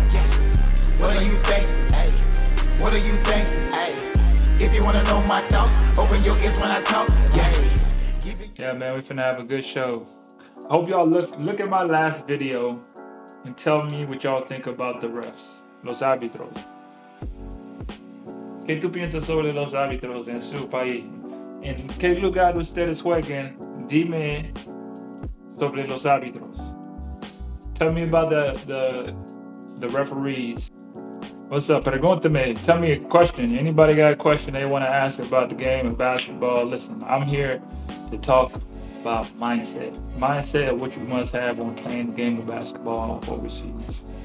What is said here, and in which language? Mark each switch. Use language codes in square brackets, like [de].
[en] Yeah. What are you thinking? Hey. What are you thinking? Hey. If you wanna know my thoughts, open your ears when I talk. Yeah. Yeah, man, we finna have a good show. I hope y'all look at my last video and tell me what y'all think about the refs, [es] los árbitros. ¿Qué tú piensas sobre los árbitros en su país? ¿En qué lugar ustedes juegan? Dime sobre los árbitros. [en] Tell me about the referees. What's up? [es] Pregúntame. [en] Tell me a question. Anybody got a question they want to ask about the game of basketball? Listen, I'm here to talk about mindset. Mindset, what you must have when playing the game of basketball overseas.